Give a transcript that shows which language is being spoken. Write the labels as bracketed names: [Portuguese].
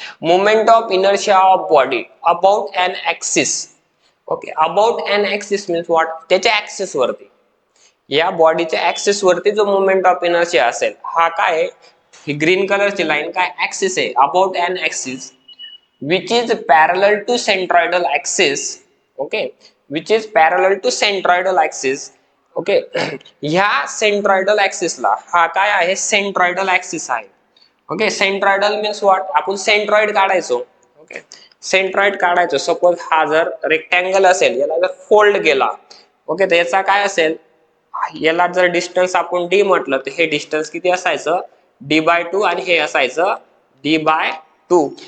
[English] Moment of inertia of body about an axis. [Marathi] Okay, [English] about an axis means what, [Marathi] त्याच्या axis वरती, या बॉडीच्या axis वरती जो मोमेंट ऑफ इनर्शिया असेल, हा काय, ही ग्रीन कलरची लाईन काय, ऍक्सिस आहे. [English] About an axis which is parallel to centroidal axis. Okay, which is parallel to centroidal axis. [Marathi] Okay, ह्या सेंट्रॉइडल ऍक्सिस ला, हा काय आहे, सेंट्रॉइडल ऍक्सिस आहे. ओके, [English] centroidal means what, [Marathi] आपण सेंट्रॉइड काढायचो. ओके, सेंट्रॉइड काढायचो. सपोज हा जर रेक्टँगल असेल, याला जर फोल्ड केला, ओके, तर याचा काय असेल, याला जर डिस्टन्स आपण डी म्हटलं, तर हे डिस्टन्स किती असायचं, d/2, आणि हे असायचं d/2.